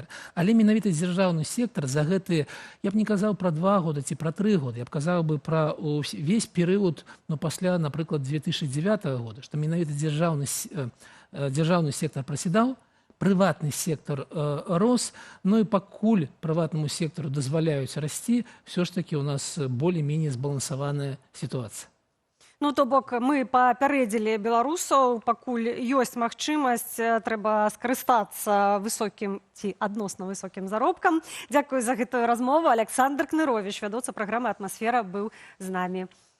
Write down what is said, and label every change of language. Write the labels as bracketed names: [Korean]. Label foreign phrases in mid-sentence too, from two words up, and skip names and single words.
[Belarusian] Але менавіта дзяржаўны сектар за гэтыя, я б не казаў пра 2 года ці пра 3 года, я б казаў бы пра ўвесь перыяд, пасля, напрыклад, 2009 года, што менавіта дзяржаўны сектар прасядаў, прыватны сектор рос, ну і пакуль прыватнаму сектару дазваляюць расці, [Russian] все ж таки у нас более-менее [Belarusian] збалансаваная сітуацыя. Ну, то бок, мы папярэдзілі беларусаў, пакуль ёсць магчымасць, трэба скарыстацца высокім ці адносна высокім заробкам. Дзякую за гэтую размову. Александр Кныровіч, вядоўца праграмы «Атмасфера», быў з намі.